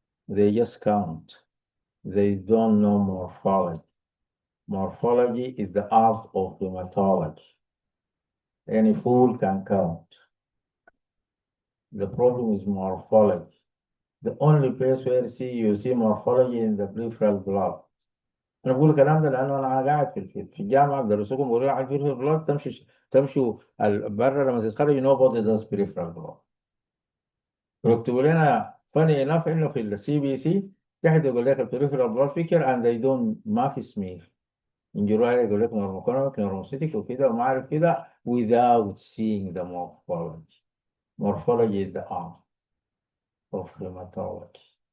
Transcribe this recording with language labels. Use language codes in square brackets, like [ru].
[en] They just count. They don't know morphology. Morphology is the art of hematology. Any fool can count. The problem is morphology. The only place where you see morphology in the peripheral blood. [ar] انا بقول الكلام ده لانه انا قاعد في الجامعه بدرسكم بقولوا على البريفرال بلاد تمشوا بره لما تتخرجوا [en] nobody does peripheral blood. [ar] ويكتبوا لنا [en] funny enough [ar] انه في السي بي سي تحت يقول لك البريفرال بلاد فيكر [en] and they don't [ar] ما في سمير ينجروا عليه يقول لك نورموكونيك نورموسيتيك وكده وما عارف كده [en] without seeing the morphology. Morphology is the art of hematology.